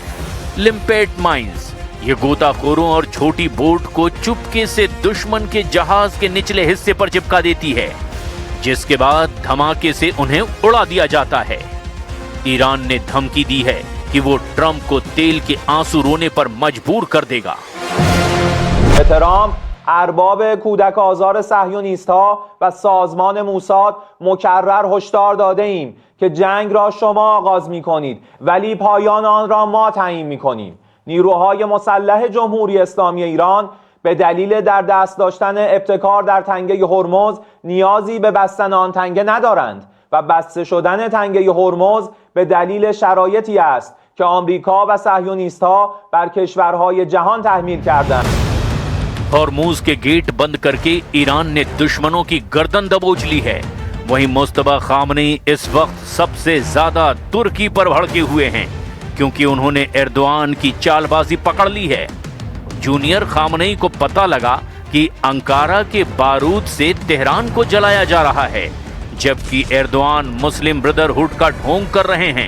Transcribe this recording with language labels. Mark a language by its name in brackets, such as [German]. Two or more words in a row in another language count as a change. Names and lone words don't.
[English] limpet mines, [Hindi] ये गोताखोरों और छोटी बोट को चुपके से दुश्मन के जहाज के निचले हिस्से पर चिपका देती है, जिसके बाद धमाके से उन्हें उड़ा दिया जाता है। ईरान ने धमकी दी है कि वो ट्रंप को तेल के आंसू रोने पर मजबूर कर देगा। [Persian] ارباب کودک آزار صهیونیست‌ها و سازمان موساد مکرر هشدار داده ایم که جنگ را شما آغاز می‌کنید ولی پایان آن را ما تعیین می‌کنیم. نیروهای مسلح جمهوری اسلامی ایران به دلیل در دست داشتن ابتکار در تنگه هرمز نیازی به بستن آن تنگه ندارند و بسته شدن تنگه هرمز به دلیل شرایطی است که آمریکا و صهیونیست‌ها بر کشورهای جهان تحمیل کردند. [Hindi] हॉर्मुज के गेट बंद करके ईरान ने दुश्मनों की गर्दन दबोच ली है। वहीं मुस्तफा खामनेई इस वक्त सबसे ज्यादा तुर्की पर भड़के हुए हैं, क्योंकि उन्होंने एर्दोआन की चालबाजी पकड़ ली है। जूनियर खामनेई को पता लगा कि अंकारा के बारूद से तेहरान को जलाया जा रहा है, जबकि एर्दोआन मुस्लिम ब्रदरहुड का ढोंग कर रहे हैं।